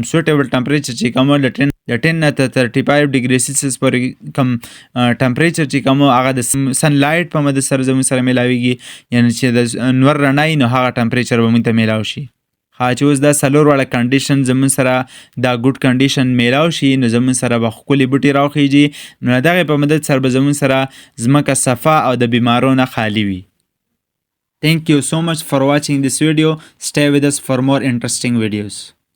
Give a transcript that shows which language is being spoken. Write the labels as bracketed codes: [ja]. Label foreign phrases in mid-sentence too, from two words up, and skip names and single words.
[en] suitable temperature [ps] چې کم د 10 نه تر 35 [en] degree Celsius [ps] پورې کم ټمپریچر چې کم هغه د [en] sun light [ps] په مدد سره زمون سره میلاویږي یعنی چې د نور رڼا نو هغه ټمپریچر به مونږ ته میلاو شي چې اوس دا څلور واړه کنډیشن زمون سره دا ګډ کنډیشن میلاو شي نو زمون سره به ښکلي بوټي راوخیږي نو د هغې په مدد سره به زمون سره ځمکه صفا او د بیمارو نه خالي وي [en] Thank you so much for watching this video. Stay with us for more interesting videos.